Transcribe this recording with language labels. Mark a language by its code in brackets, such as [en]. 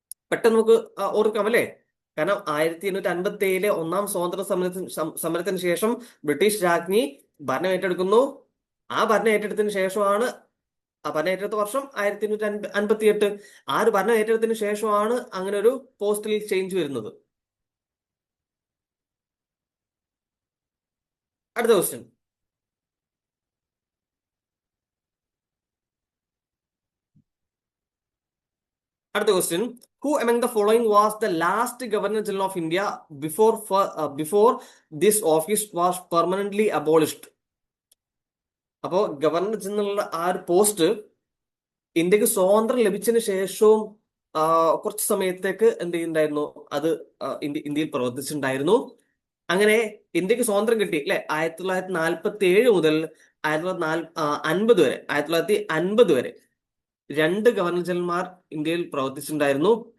[ml] പെട്ടെന്ന് നമുക്ക് ഓർക്കാം അല്ലേ? കാരണം 1857 ഒന്നാം സ്വാതന്ത്ര്യ സമരത്തിന് ശേഷം ബ്രിട്ടീഷ് രാജ്ഞി ഭരണം ഏറ്റെടുക്കുന്നു. ആ ഭരണം ഏറ്റെടുത്തതിന് ശേഷമാണ്, ഭരണം ഏറ്റെടുത്ത വർഷം 1858. ആ ഒരു ഭരണം ഏറ്റെടുത്തതിന് ശേഷമാണ് അങ്ങനെ ഒരു പോസ്റ്റൽ ചേഞ്ച് വരുന്നത്. അടുത്ത question, [en] who among the following was the last Governor General of India before this office was permanently abolished? [ml] അപ്പോ ഗവർണർ ജനറൽ ആ ഒരു പോസ്റ്റ് ഇന്ത്യക്ക് സ്വാതന്ത്ര്യം ലഭിച്ചതിന് ശേഷവും കുറച്ച് സമയത്തേക്ക് എന്ത് ചെയ്യുന്നുണ്ടായിരുന്നു? അത് ഇന്ത്യയിൽ പ്രവർത്തിച്ചിട്ടുണ്ടായിരുന്നു. അങ്ങനെ ഇന്ത്യക്ക് സ്വാതന്ത്ര്യം കിട്ടി അല്ലെ, 1947 മുതൽ 1950 വരെ 2 ഗവർണർ ജനറൽമാർ ഇന്ത്യയിൽ പ്രവർത്തിച്ചിട്ടുണ്ടായിരുന്നു.